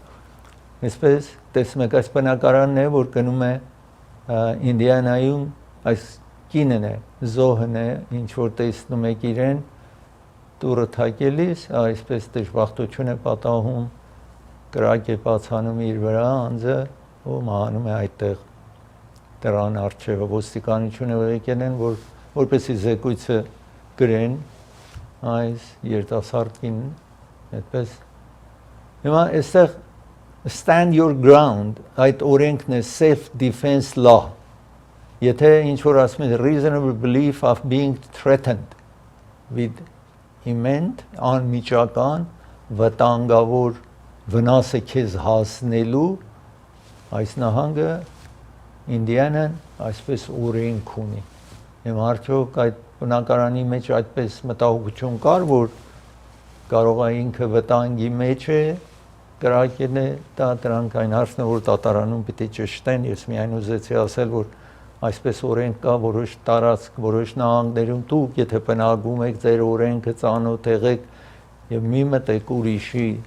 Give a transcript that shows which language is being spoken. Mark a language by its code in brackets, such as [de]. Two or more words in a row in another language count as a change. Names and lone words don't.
[hy] այսպես տեսնում եք, այս բնակարանն է, որ գնում է Ինդիանայում այս կինն է, զոհն է, ինչ որ տեսնում եք իրեն, տուրը թակելիս, այսպես դժբախտություն է պատահում, կրակ է բացանում իր վրա, անձը ու մահանում է այդտեղ դրան առջևը, ոստիկանությունը եկել են, որպեսզի զեկույցը գրեն այս երիտասարդ կինն, այդպես հիմա այստեղ [en] stand your ground, [hy] այդ օրենքն է [en] self-defense law, [hy] եթե ինչ-որ ասում է [en] reasonable belief of being threatened with imminent, [hy] անմիջական, վտանգավոր վնասը քեզ հասնելու, այս նահանգը Ինդիանան այսպես օրենք ունի, եմ արդյոք այդ բնակարանի մեջ այդպես մտահոգություն կար, որ կարող է ինքը վտանգի մեջ է, կրակել է, դա դրանք այն հարցն է, որ դատարանում պիտի ճշտեն, ես միայն ուզեցի ասել, որ այսպես օրենք կա, որոշ տարածք, որոշ նահանգներում դուք, եթե բնակվում եք, ձեր օրենքը ծանոթ եղեք եւ մի մտեք ուրիշի